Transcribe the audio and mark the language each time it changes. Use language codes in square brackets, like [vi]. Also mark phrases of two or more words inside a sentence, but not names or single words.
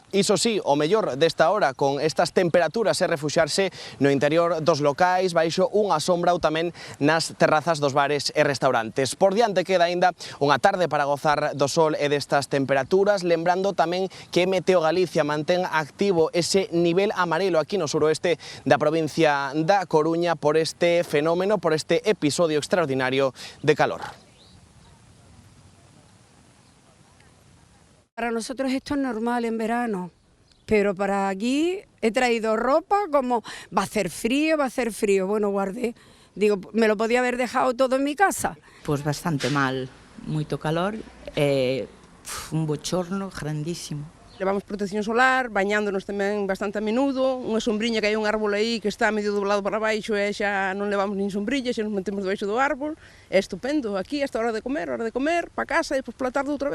[gl] Iso sí, o mellor desta hora con estas temperaturas é refuxarse no interior dos locais, baixo unha sombra ou tamén nas terrazas dos bares e restaurantes. Por diante queda aínda unha tarde para gozar do sol e destas temperaturas, lembrando tamén que Meteo Galicia mantén activo ese nivel amarelo aquí no suroeste da provincia da Coruña por este fenómeno, por este episodio extraordinario de calor. [es] Para nosotros esto es normal en verano, pero para aquí he traído ropa como va a hacer frío, bueno, guardé. Digo, me lo podía haber dejado todo en mi casa. [gl] Pois bastante mal, moito calor e un bochorno grandísimo. Levamos protección solar, bañándonos tamén bastante a menudo, unha sombriña que hai un árbol aí que está medio doblado para baixo e xa non levamos nin sombrilla, xa nos metemos debaixo do árbol, é estupendo, aquí hasta a hora de comer, para casa e depois pola tarde outra vez.